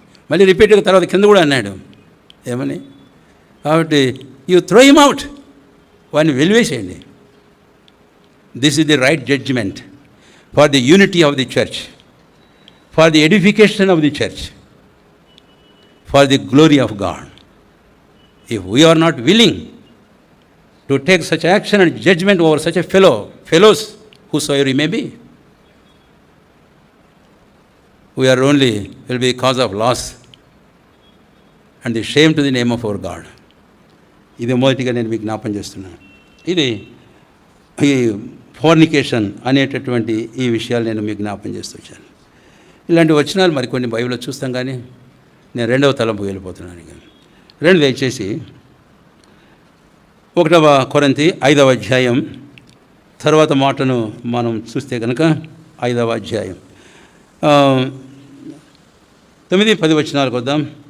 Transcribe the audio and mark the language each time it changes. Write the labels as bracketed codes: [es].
[te] మళ్ళీ రిపీట్గా తర్వాత కింద కూడా అన్నాడు ఏమని? కాబట్టి యూ త్రో హిమ్ అవుట్, వాడిని వెలివేసేయండి. [en] This is the right judgement for the unity of the church, for the edification of the church, for the glory of God. If we are not willing to take such action and judgement over such a fellows whosoever he may be, we are only will be cause of loss and the shame to the name of our God. [te] ఇది మొదటిగా నేను మీకు జ్ఞాపం చేస్తున్నాను. ఇది ఈ fornication అనేటటువంటి ఈ విషయాలు నేను మీకు జ్ఞాపం చేస్తూ వచ్చాను. ఇలాంటి వచనాలు మరికొన్ని బైబిల్లో చూస్తాం, కానీ నేను 2వ తలంపు వెళ్ళిపోతున్నాను. ఇక 2 దయచేసి 1వ కొరింథీ 5వ అధ్యాయం తర్వాత మాటను మనం చూస్తే కనుక 5వ అధ్యాయం 9-10 వచనాలకు వద్దాం.